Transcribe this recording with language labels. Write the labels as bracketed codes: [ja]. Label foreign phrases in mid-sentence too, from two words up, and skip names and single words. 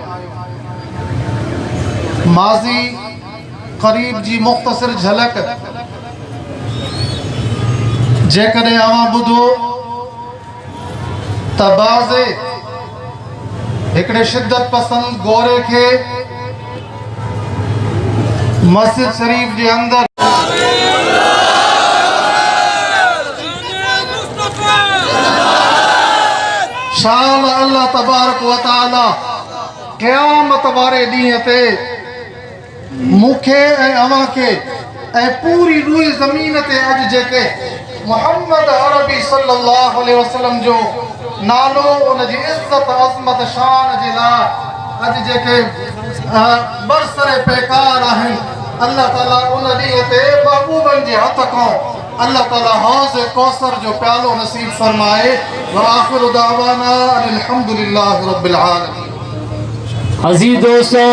[sd] माज़ी क़रीब जी मुख़्तसिर झलक जेकॾहिं अवां ॿुधो त बाज़े हिकिड़े शिद्दत पसंद गोरे खे मस्जिद शरीफ जे अंदर शान [ar] الله تبارك وتعالى [sd] क़यामत वारे ॾींहं ते मूंखे ऐं अवां खे ऐं पूरी रूई ज़मीन ते अॼु जेके मुहम्मद अरबी [ar] صلى الله عليه وسلم [sd] जो नालो उनजी इज़्ज़त अज़मत शान जे लाइ अॼु जेके बरसरे पैकार आहिनि, अल्लाह ताला उन ॾींहं ते महबूबनि जे हथ खां अल्लाह ताला हौज़ कौसर जो प्यालो नसीब फरमाए। [ar] وآخر دعوانا أن الحمد لله رب العالمين. [ur] عزیز دوستو.